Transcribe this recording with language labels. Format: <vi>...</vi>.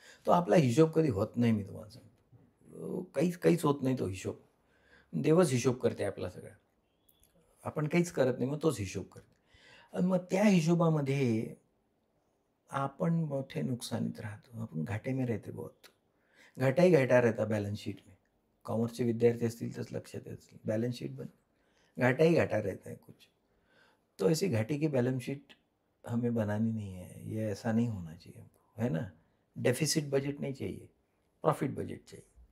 <mr>तो आपला हिशोब कधी होत नाही मी तुम्हाला सांगतो. काहीच होत नाही तो हिशोब. देवच हिशोब करते आपला सगळा. आपण काहीच करत नाही, मग तोच हिशोब करते. आणि मग त्या हिशोबामध्ये आपण मोठे नुकसानीत राहतो.</mr> <hi>आपण घाटे में रहते बहुत. घाटा ही घाटा रहता बैलेंस शीट में.</hi> <mr>कॉमर्सचे विद्यार्थी असतील तर लक्षात येईल.</mr> <hi>बैलेंस शीट बन घाटा ही घाटा रहता है कुछ. तो ऐसी घाटे की बैलेंस शीट हमें बनानी नहीं है. ये ऐसा नहीं होना चाहिए हमको, है ना? डेफिसिट बजट नहीं चाहिए, प्रॉफिट बजट चाहिए.</hi>